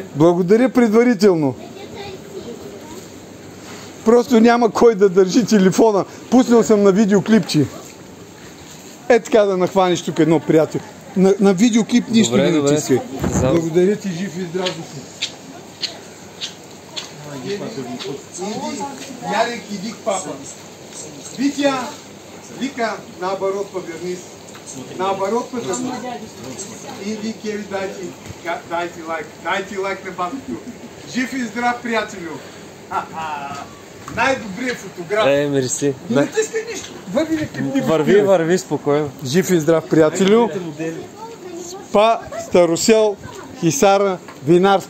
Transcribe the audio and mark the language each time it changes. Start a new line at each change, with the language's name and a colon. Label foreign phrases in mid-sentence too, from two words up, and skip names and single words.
Bulgarian: Благодаря предварително. Просто няма кой да държи телефона. Пуснал съм на видеоклипче. Е така да нахванеш тук едно приятел. На видеоклип нищо не натискай. Благодаря ти, жив и здрав да си.
Russian: Ярик, иди к папа. Витя, Вика, наоборот повернись. Наоборот повернись. Иди,
Bulgarian: Кеви, дайте лайк на батото. Жив и здрав, приятелю. Най-добрият фотограф. Мерси. Не натискай нищо. Върви спокойно. Жив и здрав, приятелю. Па Старосел, Хисара, винарска изба.